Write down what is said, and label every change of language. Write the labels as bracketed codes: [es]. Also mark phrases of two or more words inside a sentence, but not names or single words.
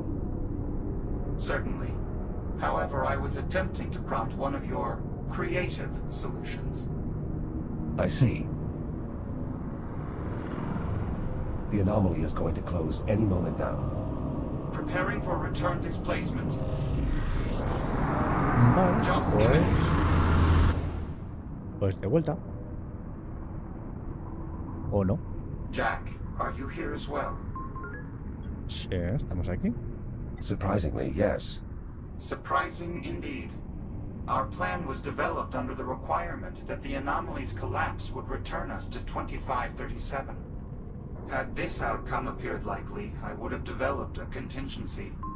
[en] Certainly. However, I was attempting to prompt one of your creative solutions. I see. The anomaly is going to close any moment now. Preparing for return displacement. [es] Vale, [en] Jump [es] pues... [en] imminent. [es] Pues de vuelta. ¿O no? [en] Jack, are you here as well? [es] Sí, estamos aquí. [en] Surprisingly, yes. Surprising indeed. Our plan was developed under the requirement that the anomaly's collapse would return us to 2537. Had this outcome appeared likely, I would have developed a contingency.